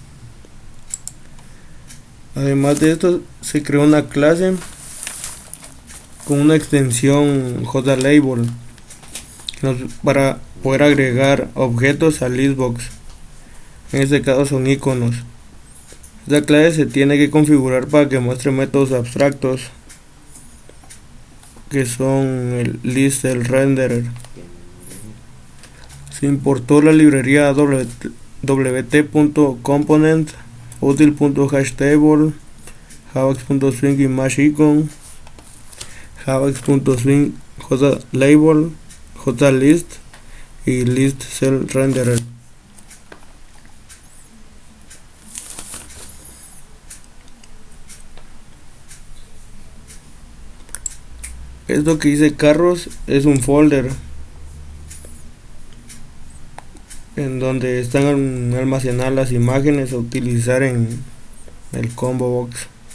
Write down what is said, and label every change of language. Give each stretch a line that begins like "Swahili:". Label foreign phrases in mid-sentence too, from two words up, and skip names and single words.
Spanish: Además de esto, se creó una clase con una extensión JLabel para poder agregar objetos al listbox. En este caso son iconos. Esta clase se tiene que configurar para que muestre métodos abstractos, que son el list, el renderer. Se importó la librería wt.component, util.hashtable, javax.swing imageIcon, javax.swing jlabel, jlist y
English: list cell renderer.
Spanish: Esto que dice carros es un folder en donde están almacenadas las imágenes a utilizar en el
English: combo box.